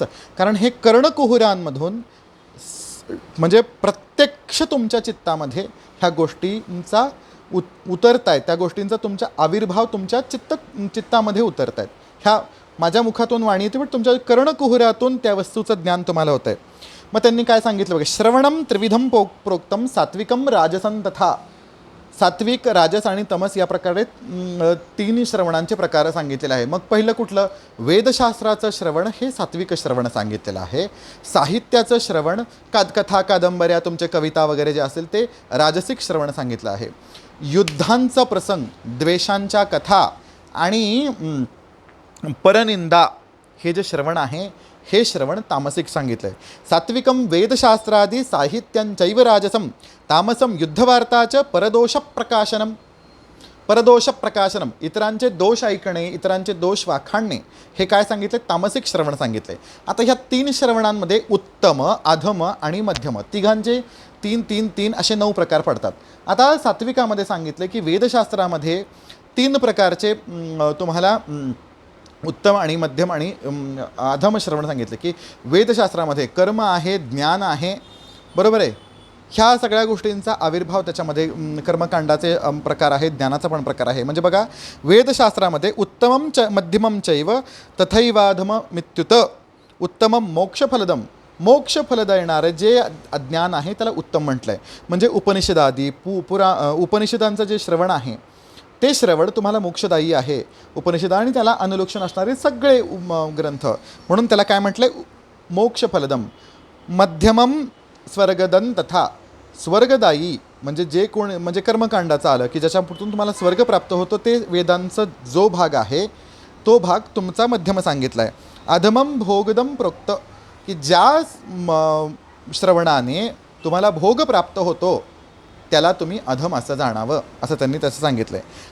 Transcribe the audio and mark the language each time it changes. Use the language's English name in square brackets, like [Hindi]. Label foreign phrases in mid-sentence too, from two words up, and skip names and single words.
[Marathi] कारण हे कर्णकुहुरांमधून म्हणजे प्रत्यक्ष तुमच्या चित्तामध्ये ह्या गोष्टींचा उतरत आहेत, त्या गोष्टींचा तुमचा आविर्भाव तुमच्या चित्तामध्ये उतरत आहेत. ह्या माझ्या मुखातून वाणी येते पण तुमच्या कर्णकुहुरातून त्या वस्तूचं ज्ञान तुम्हाला होतं आहे. मग त्यांनी काय सांगितलं बघा, [Sanskrit] श्रवणम त्रिविधम प्रोक्तम सात्विकम राजसं तथा. [Marathi] सात्विक, राजस आणि तमस या प्रकारे तीन श्रवणांचे प्रकार सांगितलेले आहे. मग पहिलं कुठलं? वेदशास्त्राचं श्रवण हे सात्विक श्रवण सांगितलेलं आहे. साहित्याचं श्रवण, कथा कादंबऱ्या, तुमचे कविता वगैरे जे असेल ते राजसिक श्रवण सांगितलं आहे. युद्धांचा प्रसंग, द्वेषांच्या कथा आणि परनिंदा हे जे श्रवण आहे हे श्रवण तामसिक सांगितलं आहे. [Sanskrit] सात्विकम वेदशास्त्रादी साहित्यांचैव राजसम तामसम युद्धवार्ताच परदोष प्रकाशनम. परदोष प्रकाशनम, [Marathi] इतरांचे दोष ऐकणे, इतरांचे दोष वाखाणणे, हे काय सांगितले? तामसिक श्रवण सांगितले. आता ह्या 3 श्रवणांमध्ये उत्तम, अधम आणि मध्यम, तिघांचे 3 3 3 असे 9 प्रकार पडतात. आता सात्विकामध्ये सांगितले की वेदशास्त्रामध्ये 3 प्रकारचे तुम्हाला उत्तम आणि मध्यम आणि अधम श्रवण सांगितले. की वेदशास्त्रामध्ये कर्म आहे, ज्ञान आहे, बरोबर आहे, ह्या सगळ्या गोष्टींचा आविर्भाव त्याच्यामध्ये कर्मकांडाचे प्रकार आहेत, ज्ञानाचा पण प्रकार आहे. म्हणजे बघा, [Sanskrit] वेदशास्त्रामध्ये उत्तमम च मध्यमम चैव तथैवाधम मित्युत. उत्तमम मोक्षफलदम, [Marathi] मोक्षफल देणारं जे ज्ञान आहे त्याला उत्तम म्हटलं आहे. म्हणजे उपनिषदादी उपनिषदांचं जे श्रवण आहे ते श्रवण तुम्हाला मोक्षदायी आहे. उपनिषद आणि त्याला अनुलोक्षण असणारे सगळे ग्रंथ, म्हणून त्याला काय म्हटलं आहे? मोक्षफलदम. [Sanskrit] मध्यमम स्वर्गदन तथा, [Marathi] स्वर्गदायी म्हणजे जे कोण म्हणजे कर्मकांडाचं आलं की ज्याच्यातून तुम्हाला स्वर्ग प्राप्त होतो ते वेदांचा जो भाग आहे तो भाग तुमचा मध्यम सांगितला आहे. [Sanskrit] अधमम भोगदम प्रोक्त, [Marathi] की ज्या श्रवणाने तुम्हाला भोग प्राप्त होतो त्याला तुम्ही अधम असं जाणावं, असं त्यांनी त्याचं सांगितलं आहे.